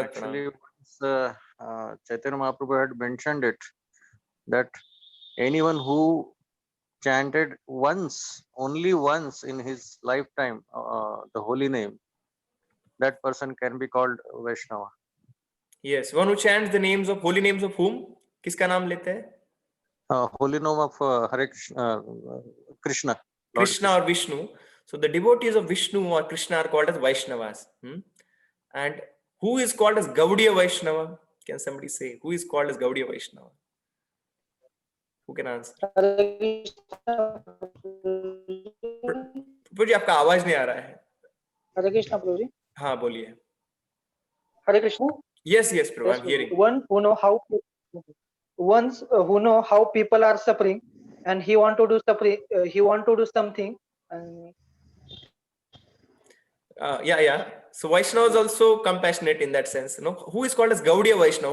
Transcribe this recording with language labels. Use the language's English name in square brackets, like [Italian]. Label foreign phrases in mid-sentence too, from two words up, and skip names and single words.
[English] Actually, Chaitanya Mahaprabhu had mentioned it, that anyone who chanted once, only once in his lifetime, the holy name, that person can be called Vaishnava. Yes, one who chants the names of holy names of whom? [Hindi] किसका नाम लेते है? [English] Holy name of Hare Krishna, Krishna. Krishna or Vishnu. So the devotees of Vishnu or Krishna are called as Vaishnavas. And who is called as Gaudiya Vaishnava? Can somebody say who is called as Gaudiya Vaishnava? Who can answer? [Hindi] प्रभु जी आपका आवाज नहीं आ रहा है. [English] Hare Krishna, Prabhuji. [Hindi] हाँ बोलिए. [English] Hare Krishna. Yes, yes, Prabhu, Yes, I'm hearing. one who know how who know how people are suffering, and he want to do suffering. He want to do something. And Yeah. So Vaishnava is also compassionate in that sense. Who is called as Gaudiya Vaishnava?